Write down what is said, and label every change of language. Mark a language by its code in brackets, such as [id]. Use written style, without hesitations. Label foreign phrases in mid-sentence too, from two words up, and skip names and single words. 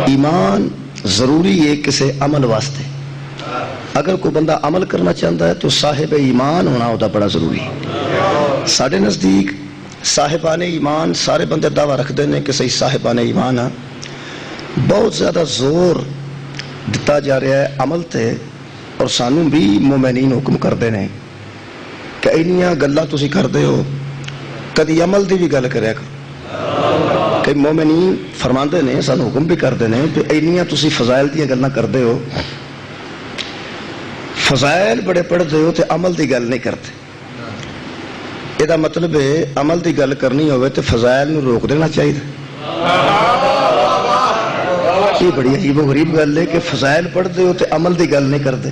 [ur] ایمان ضروری ہے کسی عمل واسطے. اگر کوئی بندہ عمل کرنا چاہتا ہے تو صاحب ایمان ہونا ہوتا بڑا ضروری ہے. ساڑھے نزدیک صاحبان ایمان سارے بندے دعویٰ رکھتے ہیں کہ صحیح صاحبان ایمان ہیں. [pa] بہت زیادہ زور دتا جا رہا ہے عمل تے، اور سانوں بھی مومنین حکم کرتے ہیں کہ اینیاں گلاں تسی کردے ہو، کدی عمل دی بھی گل کریا کرو. کہ مومنین فرماندے نے، سانو حکم بھی کردے نے کہ اینیاں تسی فضائل دیاں گلاں کردے ہو، فضائل بڑے پڑھتے ہو تے عمل دی گل نہیں کرتے. یہ مطلب ہے عمل دی گل کرنی ہوئے تے فضائل نو روک دینا چاہیے. یہ بڑی عجیب و غریب گل ہے کہ فضائل پڑھتے ہو تے عمل دی گل نہیں کرتے.